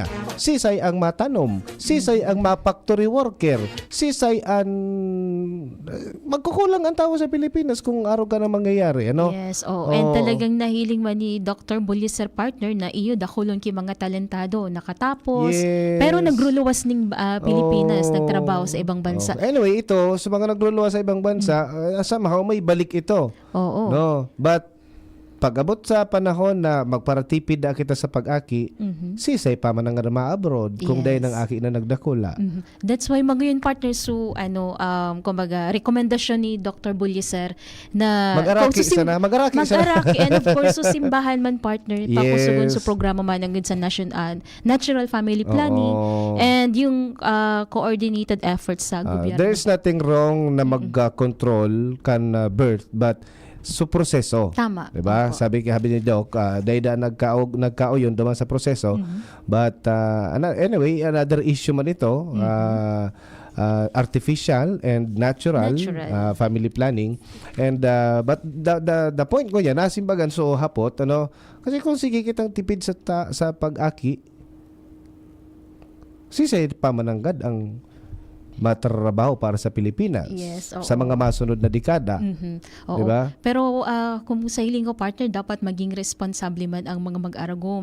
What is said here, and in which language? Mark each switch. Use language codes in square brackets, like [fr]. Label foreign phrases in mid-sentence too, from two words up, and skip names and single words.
[bik] Sisay ang matanom, sisay ang [en] factory worker, [bik] sisay ang magkukulang ang tao sa Pilipinas kung araw ka na mangyayari, ano? Yes, and talagang nahiling man ni Dr. Bulyeser, partner, na iyo dakulon ki mga talentado nakatapos, pero nagruluwas ning Pilipinas, nagtrabaho sa ibang bansa. Anyway, ito sa mga nagluluwas sa ibang bansa, somehow may balik ito. [tl] Oo. [bik] No, but pag-abot sa panahon na magparatipid na kita sa pag-aki, sisay pa man nga ma-abroad kung dahil ng aki na nagdakula. That's why magayon, partner, so kumbaga rekomendasyon ni Dr. Bulyeser na mag-araki sana, mag-araki and of course so simbahan man, partner, pakusugon sa programa man ng sa [en] natural family planning [bik] and yung [en] coordinated efforts [bik] sa gobyerno. [en] There's nothing wrong [bik] na mag-control kan [en] birth, but proseso. [tl] Tama. Diba? [bik] Sabi ni Doc, dahil nagkao yun duman sa proseso. [en] But anyway, another issue [bik] man ito, [en] artificial and natural. Family planning. [bik] And but [en] the point [bik] ko yan, nasimbagan so hapot, ano, kasi kung sige kitang tipid sa pag-aki, sisay pamananggad ang matrabaho para sa Pilipinas [en] Yes, oo. [bik] sa mga masunod na dekada. [tl] Oo. Diba? [bik] Pero kung sa hiling ko, partner, dapat maging responsable man ang mga mag-aragom.